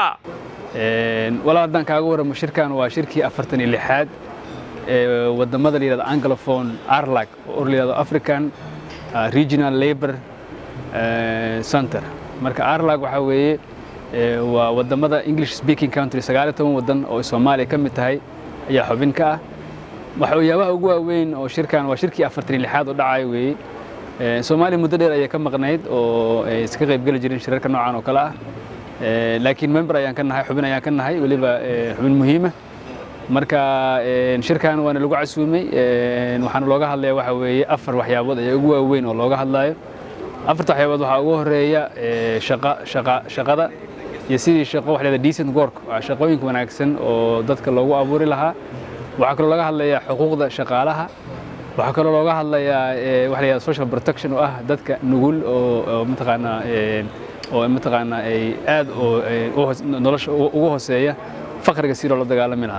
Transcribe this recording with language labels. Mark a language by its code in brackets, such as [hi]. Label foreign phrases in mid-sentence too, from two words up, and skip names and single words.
[so] walaadan kaaga waramo shirkan waa shirkii 46aad ee wadamada liirada Anglophone ARLAC oo liirada [en] African Regional Labor Center. [so] marka ARLAC waxa weeye waa wadamada [en] English speaking country [so] 19 wadan oo Soomaaliya ka mid tahay ayaa xubin ka ah. waxyaabaha ugu waaweyn oo shirkan waa shirkii 46aad oo dhacay weeye. Soomaaliya muddo dheer ayay ka maqnayd oo iska qayb gali jireen shirarka noocan oo kala ah. laakiin member ayaan ka nahay, xubin ayaan ka nahay, waliba xubin muhiim ah. marka shirkan waana lagu casuumay waxaana looga hadlayaa waxa weeye 4 waxyaabood ayaa ugu waaweyn oo looga hadlayo. 4 waxyaabood waxa ugu horeeya shaqada iyo sidii shaqo wax leedahay [en] decent work, [so] shaqooyin wanaagsan oo dadka loogu abuuri lahaa. waxa kale looga hadlayaa xuquuqda shaqaalaha. waxa kale looga hadlayaa wax leeyahay [en] social protection [so] oo ah dadka nugul oo mataqaana ay aad oo nolosha ugu hooseeya faqriga si loo dagaalami lahaa.